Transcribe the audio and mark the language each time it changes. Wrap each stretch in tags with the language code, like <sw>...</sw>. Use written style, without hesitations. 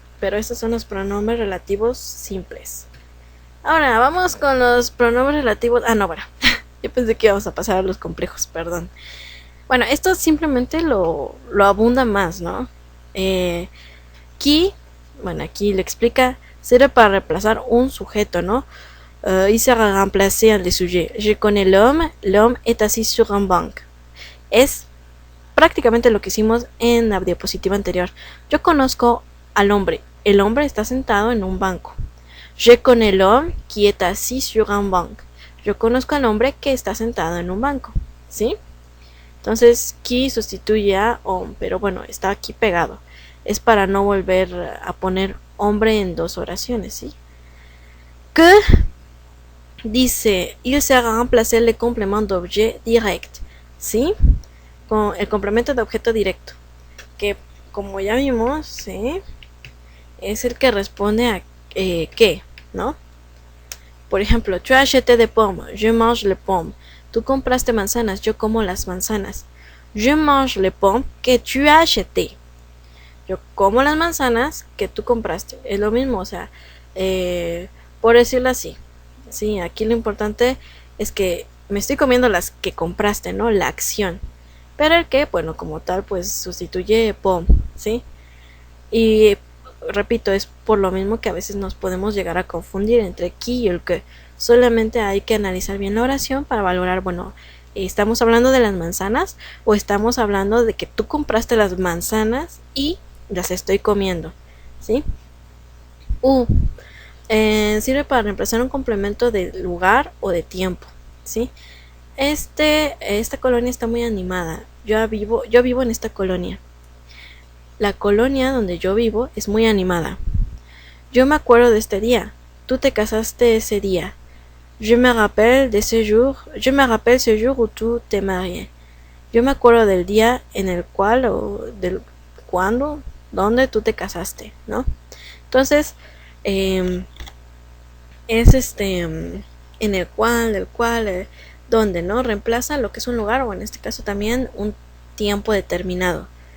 <es>Pero estos son los pronombres relativos simples. Ahora vamos con los pronombres relativos. No, bueno, yo pensé que íbamos a pasar a los complejos, perdón. Bueno, esto simplemente lo abunda más, ¿no? Qui, bueno, aquí le explica, sirve para reemplazar un sujeto, ¿no?</es> <fr>Il sert à remplacer un des sujets. Je connais l'homme est assis sur un banc.</fr> <es>Es prácticamente lo que hicimos en la diapositiva anterior. Yo conozco al hombre. El hombre está sentado en un banco.</es> <fr>Je connais l'homme qui est assis sur un banc.</fr> <es>Yo conozco al hombre que está sentado en un banco, ¿sí? Entonces, qui sustituye a homme, pero bueno, está aquí pegado. Es para no volver a poner hombre en dos oraciones, ¿sí? Que dice,</es> <fr>il sert à remplacer le complément d'objet direct, ¿sí?</fr> <es>Con el complemento de objeto directo, que como ya vimos, ¿sí? Es el que responde a qué, ¿no?</es> <fr>Por ejemplo, tu as acheté des pommes, je mange les pommes.</fr> <es>Tú compraste manzanas, yo como las manzanas.</es> <fr>Je mange les pommes que tu as acheté.</fr> <es>Yo como las manzanas que tú compraste. Es lo mismo, o sea, por decirlo así. Sí, aquí lo importante es que me estoy comiendo las que compraste, ¿no? La acción. Pero el que, bueno, como tal, pues sustituye pomme, ¿sí? Y repito, es por lo mismo que a veces nos podemos llegar a confundir entre qui y el que. Solamente hay que analizar bien la oración para valorar, bueno, ¿estamos hablando de las manzanas o estamos hablando de que tú compraste las manzanas y las estoy comiendo? ¿Sí? Sirve para reemplazar un complemento de lugar o de tiempo, ¿sí? Esta colonia está muy animada. Yo vivo en esta colonia. La colonia donde yo vivo es muy animada. Yo me acuerdo de este día. Tú te casaste ese día.</es> <fr>Je me rappelle ce jour où tu te marié.</fr> <es>Yo me acuerdo del día en el cual o del cuándo, donde tú te casaste, ¿no? Entonces, es en el cual, del cual, donde, ¿no? Reemplaza lo que es un lugar o en este caso también un tiempo determinado.</es>